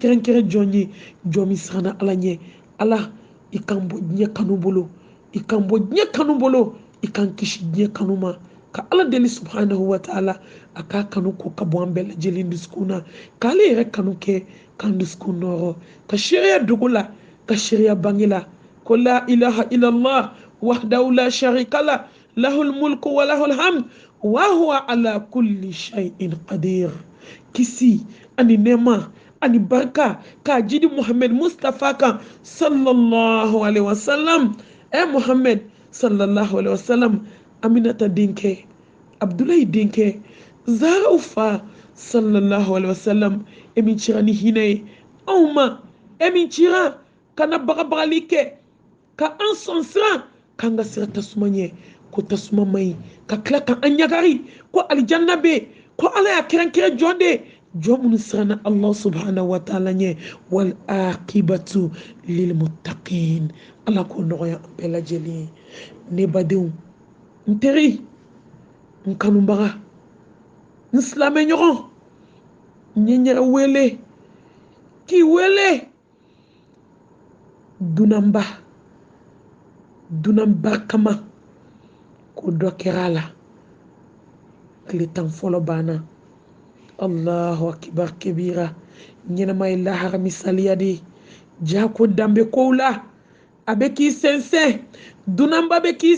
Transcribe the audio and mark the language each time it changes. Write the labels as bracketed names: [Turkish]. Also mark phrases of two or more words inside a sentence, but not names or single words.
[Bambara] kɛrɛnkɛrɛn jɔn ye jɔn min siranna ala ɲɛ ala i kan bɔ diɲɛ kanu bolo i kan bɔ diɲɛ kanu bolo i kan kisi diɲɛ kanu ma ka ala deli [Arabic] سبحانه وتعالى [Bambara] a k'a kanu ko ka bɔ an bɛɛ lajɛlen dusukun na k'ale yɛrɛ kanu kɛ k'an dusukun nɔrɔ ka seereya dogo la ka seereya bange la ko [Arabic] لا إله إلا الله وحده لا شريك له له الملك وله الحمد وهو على كل شيء [Bambara] qadir kisi ani nɛɛma ani barika k'a jidi Muhammad Mustafa kan [Arabic] صلى الله عليه وسلم [Bambara] Muhammad [Arabic] صلى الله عليه وسلم [Bambara] Aminata denkɛ Abdullahi denkɛ Zaraw fa sallallahu [Arabic] عليه وسلم [Bambara] min cira ni hinɛ ye anw ma min cira kana bagabagali kɛ ka an sɔn siran k'an ka sira tasuma ɲɛ ko tasuma man ɲi ka tila ka an ɲagari ko alijanna bɛ ko ala y'a kɛrɛnkɛrɛn jɔn de jɔn minnu siranna [Arabic] الله سبحانه وتعالى [Bambara] ɲɛ [Arabic] والعاقبة للمتقين [Bambara] ala k'o nɔgɔya an bɛɛ lajɛlen ye ne badenw n teri n kanubaga n silamɛ ɲɔgɔn n ye n yɛrɛ wele k'i wele dunanba kama ko dɔ kɛra a la tile 10 fɔlɔ banna [Arabic] الله أكبر كبيرا [Bambara] ɲɛnama ye lahara misaliya de ja ko danbe kow la a bɛ k'i sɛnsɛn dunanba bɛ k'i